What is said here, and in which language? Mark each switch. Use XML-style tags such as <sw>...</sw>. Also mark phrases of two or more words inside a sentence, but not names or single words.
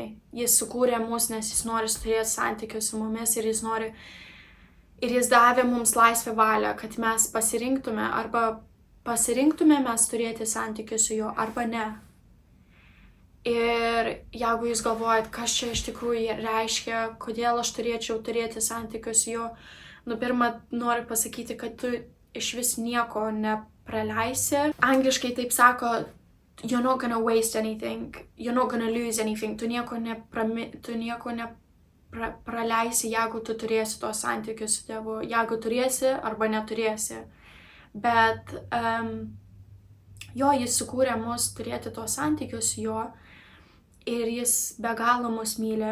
<lt>Jis sukūrė mus, nes jis nori turėti santykius su mumis ir jis davė mums laisvę valią, kad mes pasirinktume mes turėti santykius su juo arba ne. Ir jeigu jūs galvojat, kas čia iš tikrųjų reiškia, kodėl aš turėčiau turėti santykius su juo, pirmą noriu pasakyti, kad tu iš vis nieko nepraleisi. Angliškai taip sako,</lt> <en>you're not gonna waste anything, you're not gonna lose anything.</en> <lt>Tu nieko nepraleisi, jeigu tu turėsi tos santykius su Dievu. Jeigu turėsi arba neturėsi. Bet jo, jis sukūrė mus turėti tuos santykius su juo ir jis be galo mus myli</lt>